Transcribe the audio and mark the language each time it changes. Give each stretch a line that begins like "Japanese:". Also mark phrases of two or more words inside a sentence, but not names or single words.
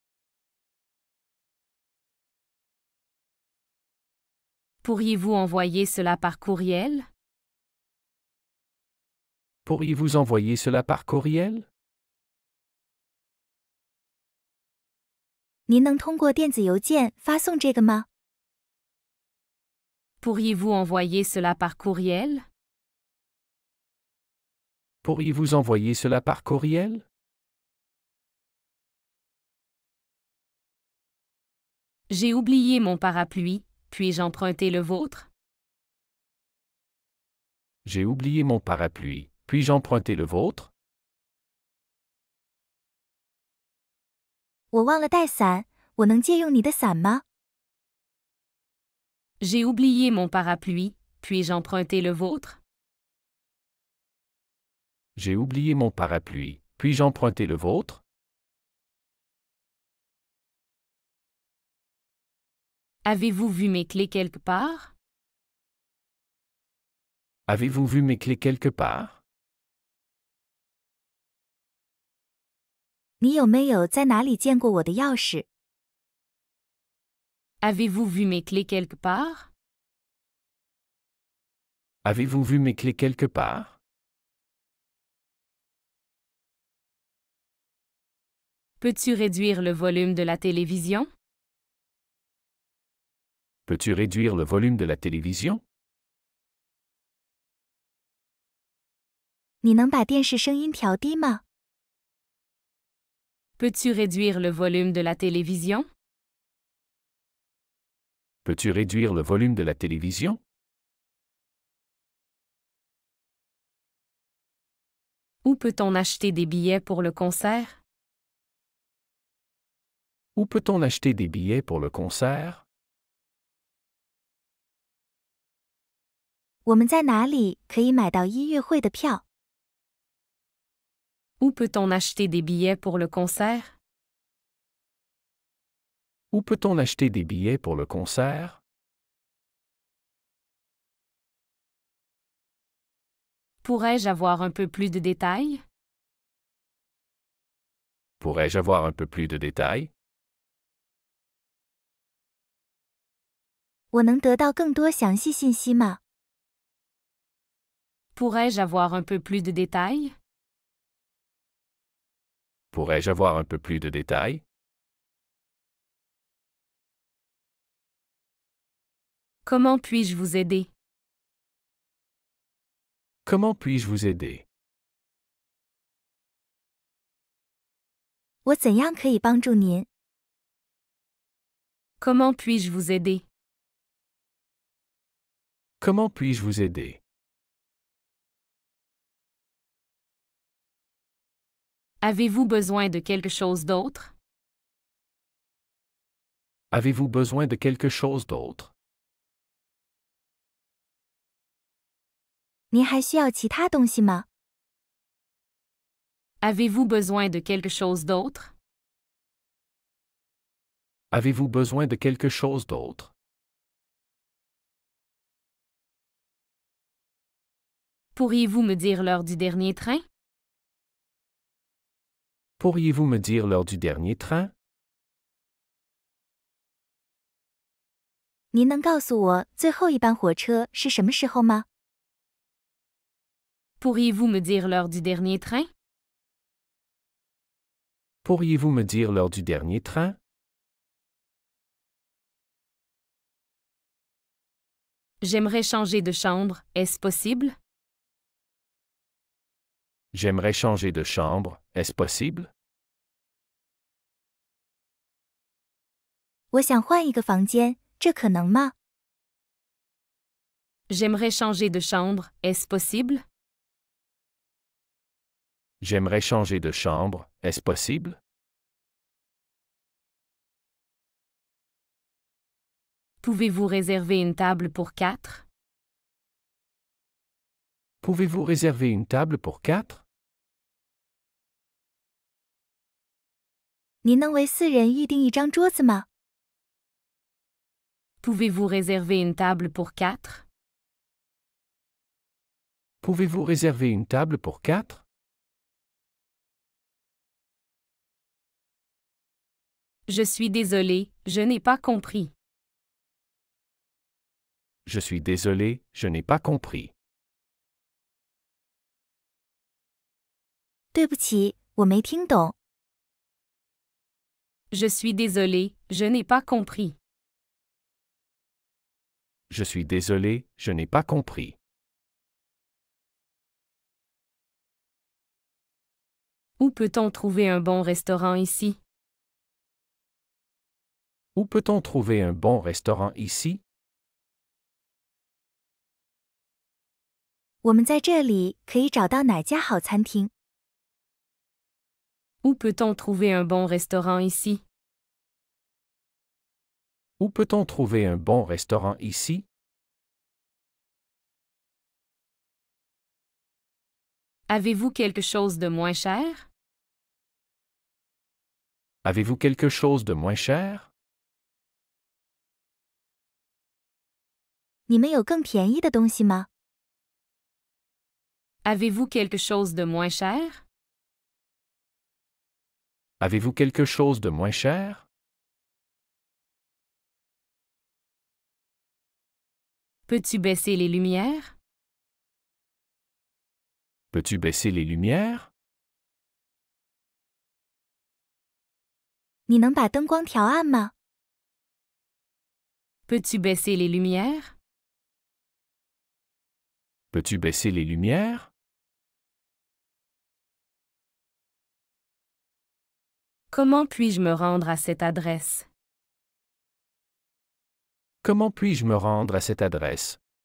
French: Pourriez-vous envoyer cela par courriel? Pourriez-vous envoyer cela par courriel?
Chinese: 您能通过电子邮件发送这个吗？
French: Pourriez-vous envoyer cela par courriel? Pourriez-vous envoyer cela par courriel? J'ai oublié mon parapluie, puis-je emprunter le vôtre? J'ai oublié mon parapluie. Puis-je emprunter le vôtre?
Chinese: 我忘了带伞，我能借用你的伞吗？
French: J'ai oublié mon parapluie, puis-je emprunter le vôtre? J'ai oublié mon parapluie. Puis-je emprunter le vôtre? Avez-vous vu mes clés quelque part? Avez-vous vu mes clés quelque part?
Chinese: 你有没有在哪里见过我的钥匙？
French: Avez-vous vu mes clés quelque part? Avez-vous vu mes clés quelque part? Peux-tu réduire le volume de la télévision? Peux-tu réduire le volume de la télévision?
Chinese: 你能把电视声音调低吗？
French: Peux-tu réduire le volume de la télévision? Peux-tu réduire le volume de la télévision? Où peut-on acheter des billets pour le concert? Où peut-on acheter des billets pour le concert?
Chinese: 我们在哪里可以买到音乐会的票？
French: Où peut-on acheter des billets pour le concert? Où peut-on acheter des billets pour le concert? Pourrais-je avoir un peu plus de détails? Pourrais-je avoir un peu plus de détails?
Chinese: 我能得到更多详细信息吗？
French: Pourrais-je avoir un peu plus de détails? Pourrais-je avoir un peu plus de détails? Comment puis-je vous aider? Comment puis-je vous aider?
Chinese: 我怎样可以帮助您？
French: Comment puis-je vous aider? Comment puis-je vous aider? Avez-vous besoin de quelque chose d'autre? Avez-vous besoin de quelque chose d'autre?
Chinese: 您还需要其他东西吗？
French: Avez-vous besoin de quelque chose d'autre? Avez-vous besoin de quelque chose d'autre? Pourriez-vous me dire l'heure du dernier train? Pourriez-vous me dire l'heure du dernier train?
Chinese: 您能告诉我最后一班火车是什么时候吗？
French: Pourriez-vous me dire l'heure du dernier train? Pourriez-vous me dire l'heure du dernier train? J'aimerais changer de chambre, est-ce possible? J'aimerais changer de chambre, est-ce possible?
Chinese: 我想换一个房间，这可能吗？
French: J'aimerais changer de chambre, est-ce possible? J'aimerais changer de chambre, est-ce possible? Pouvez-vous réserver une table pour 4? Pouvez-vous réserver une table pour 4?
Chinese: 您能为4人预订一张桌子吗？
French: Pouvez-vous réserver une table pour 4? Pouvez-vous réserver une table pour 4? Je suis désolé, je n'ai pas compris. Je suis désolé, je n'ai pas compris.
Chinese: 对不起，我没听懂。
French: Je suis désolé, je n'ai pas compris. Je suis désolé, je n'ai pas compris. Où peut-on trouver un bon restaurant ici? Où peut-on trouver un bon restaurant ici?
Chinese: 我们在这里可以找到哪家好餐厅？
French: Où peut-on trouver un bon restaurant ici? Où peut-on trouver un bon restaurant ici? Avez-vous quelque chose de moins cher? Avez-vous quelque chose de moins cher?
Chinese: 你们有更便宜的东西吗？
French: Avez-vous quelque chose de moins cher? Avez-vous quelque chose de moins cher? Peux-tu baisser les lumières? Peux-tu baisser les lumières?
Chinese: 你能把灯光调暗吗？
French: Peux-tu baisser les lumières? Peux-tu baisser les lumières? Comment puis-je me rendre à cette adresse? Comment puis-je me rendre à cette adresse?